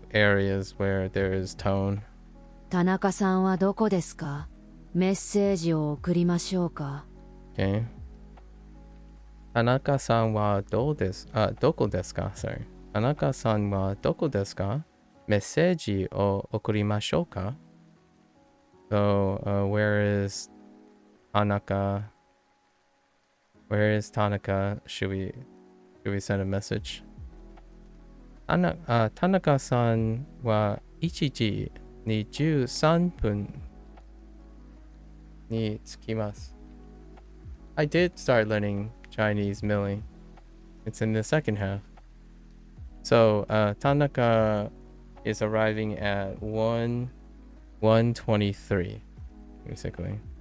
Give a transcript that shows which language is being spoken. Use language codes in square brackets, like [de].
[en] areas where there is tone. [ja] 田中さんはどこですか？メッセージを送りましょうか。 [en] Okay. [ja] Tanaka-san wa doko desu ka? [en] Sorry. [ja] Tanaka-san wa doko desu ka? Messeji o okurimashou ka? [en] So, where is Tanaka? Where is Tanaka? Should we send a message? [ja] Tanaka-san wa 1時23分に着きます。 [en] I did start learning Chinese, Millie. It's in the second half. So, Tanaka is arriving at 1:23, basically.